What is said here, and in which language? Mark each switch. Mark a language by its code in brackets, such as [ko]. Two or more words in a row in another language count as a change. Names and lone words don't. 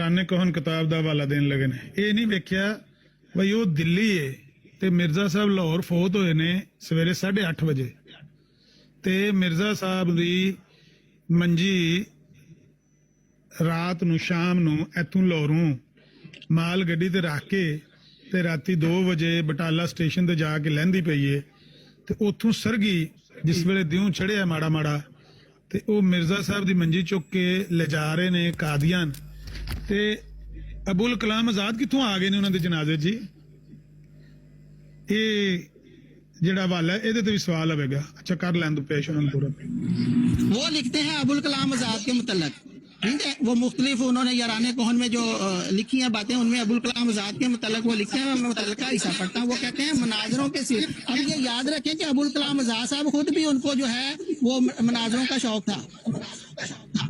[pa] ਆਣੇ ਕੌਣ ਕਿਤਾਬ ਦਾ ਹਵਾਲਾ ਦੇਣ ਲੱਗੇ ਨੇ, ਯੇ ਨਹੀਂ ਵੇਖਿਆ ਭਾਈ ਵੋ ਦਿੱਲੀ ਹੈ ਤੇ ਮਿਰਜ਼ਾ ਸਾਹਬ ਲਾਹੌਰ ਫ਼ੌਤ ਹੋਏ ਨੇ ਸਵੇਰੇ 8:30 ਬਜੇ, ਤੇ ਮਿਰਜ਼ਾ ਸਾਹਬ ਦੀ ਮੰਜੀ ਰਾਤ ਨੂੰ ਸ਼ਾਮ ਨੂੰ ਇੱਥੋਂ ਲਾਹੌਰੋਂ ਮਾਲ ਗੱਡੀ ਤੇ ਰੱਖ ਕੇ ਤੇ ਰਾਤੀਂ 2 ਬਜੇ ਬਟਾਲਾ ਸਟੇਸ਼ਨ ਤੇ ਜਾਕੇ ਲਹਿੰਦੀ ਪਈ ਹੈ, ਤੇ ਉੱਥੋਂ ਸਰਘੀ ਜਿਸ ਵੇਲੇ ਦਿਓਂ ਚੜ੍ਹਿਆ ਮਾੜਾ ਮਾੜਾ, ਤੇ ਵੋ ਮਿਰਜ਼ਾ ਸਾਹਬ ਦੀ ਮੰਜੀ ਚੁੱਕ ਕੇ ਲੈ ਜਾ ਰਹੇ ਨੇ ਕਾਦੀਆਨ। ਤੇ ਅਬੁਲ ਕਲਾਮ ਆਜ਼ਾਦ ਕਿੱਥੋਂ ਆ ਗਏ ਨੇ ਉਨ੍ਹਾਂ ਦੇ ਜਨਾਜ਼ੇ ਜੀ? ਯੇ ਜਿਹੜਾ ਹਵਾਲਾ ਹੈ ਇਹਦੇ ਤੇ ਭੀ ਸਵਾਲ ਆਵੇਗਾ। [ur] اچھا کر لین دو پیش انہوں نے پورا. وہ لکھتے ہیں ابوالکلام آزاد کے متعلق، ٹھیک ہے، وہ مختلف انہوں نے یارانِ کہن میں جو لکھی ہیں باتیں ان میں ابوالکلام آزاد کے متعلق وہ لکھتے ہیں. میں متعلقہ حصہ پڑھتا ہوں۔ وہ کہتے ہیں مناظروں کے سر۔ اب یہ یاد رکھیں کہ ابوالکلام آزاد صاحب خود بھی ان کو جو ہے وہ مناظروں کا شوق تھا.